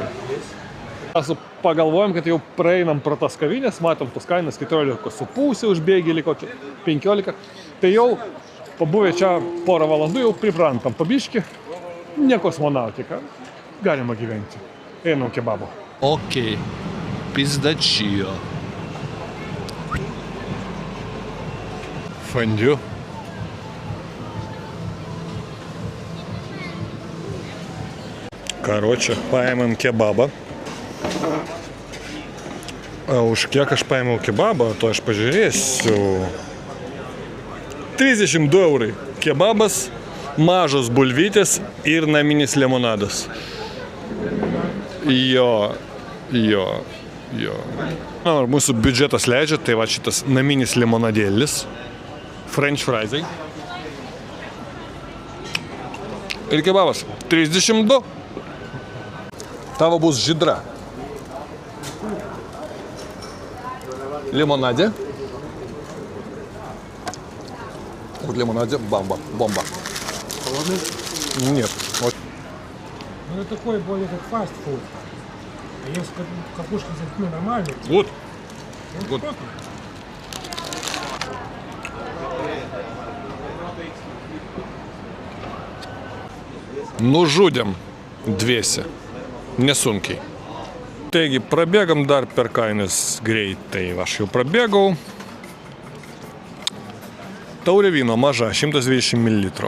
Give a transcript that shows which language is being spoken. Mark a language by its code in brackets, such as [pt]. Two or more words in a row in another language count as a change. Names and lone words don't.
[lt] Mes pagalvojom, kad jau praeinam pro tas kavinės, matom tos kainas 14,5 už bėgėlį, kokį 15. Tai jau pabuvę čia porą valandų jau priprantam pabiškį. Ne kosmonautika. Galima gyventi. Einam kebabo. [ru] Окей, пиздачио. Фондю. Короче, [lt] paėmėm kebabą. Už kiek aš paėmiau kebabą, to aš pažiūrėsiu. 32 eurai. Kebabas, mažos bulvytės ir naminis limonadas. Jo. Na, mūsų biudžetas leidžia, tai va šitas naminis limonadėlis. [en] French friesai. [lt] Ir kebabas. 32. Tavo bus žydra. Limonadė. [ru] Вот лимонаде бомба. Холодный? Нет. Вот. Ну, это такой более как фастфуд. А если капушки с детьми нормальные, Вот. то Вот. вкусно. [lt] Nu žudėm dviese, nesunkiai. Taigi prabėgam dar per kainas greitai. Aš jau prabėgau. Taurė vyno maža, 120 ml.